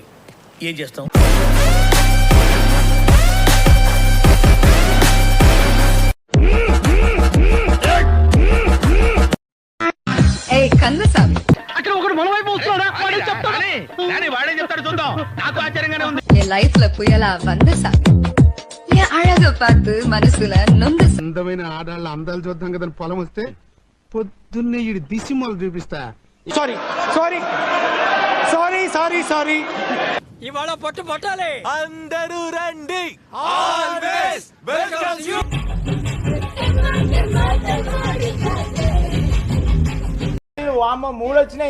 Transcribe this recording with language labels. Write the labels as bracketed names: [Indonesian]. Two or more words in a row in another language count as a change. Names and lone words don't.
[Telugu] ఏం చేస్తాం? అక్కడ ఒకడు మన వైపు వస్తున్నాడా? వాడే చెప్తాడు చూద్దాం. నాకు ఆశ్చర్యంగానే ఉంది. [Tamil] என் லைஃப்ல புயலா வந்த சாமி, என் அழக பார்த்து மனசுல நொந்து. [Telugu] అందమైన ఆడాళ్ళ అందాలు చూద్దాం కదా పొలం వస్తే పొద్దున్నే ఈ దిశమలు చూపిస్తా. [English] sorry sorry sorry sorry sorry. [Telugu] ఇవాళ పట్టు పట్టాలి. అందరూ రండి. [English] always welcome you. [Telugu] వామ్మో మూడు వచ్చినాయి.